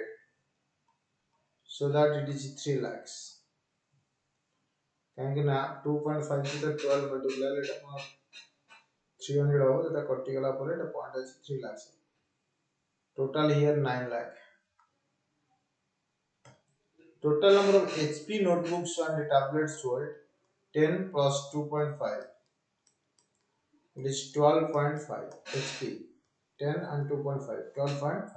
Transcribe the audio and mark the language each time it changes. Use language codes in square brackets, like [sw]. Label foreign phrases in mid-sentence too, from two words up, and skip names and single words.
[en] So that it is 3 lakhs. [or] କାହିଁକି ନା [en] 2.5 to 12 multiplied [or] ଏଟା 300 ହବ ଯେଟା କଟି ଗଲା ପରେ ଏଟା ପଏଣ୍ଟ ଅଛି 3 lakhs. [en] Total here 9 lakh. Total number of HP notebooks and tablets sold 10 plus 2.5. It is 12.5 HP. 10 and 2.5 12.5.